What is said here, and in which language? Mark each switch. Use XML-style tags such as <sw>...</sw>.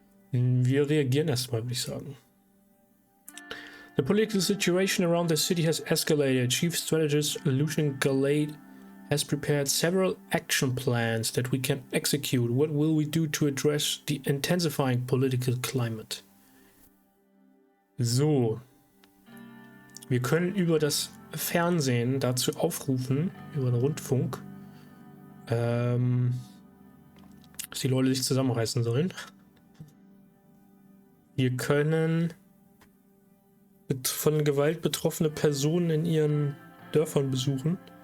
<de>Wir reagieren erstmal, würde ich sagen.</de> <en>The political situation around the city has escalated. Chief Strategist Lucian Galate has prepared several action plans that we can execute. What will we do to address the intensifying political climate? So.</en> <de>Wir können über das Fernsehen dazu aufrufen, über den Rundfunk, dass die Leute sich zusammenreißen sollen. Wir können von Gewalt betroffene Personen in ihren Dörfern besuchen.</de>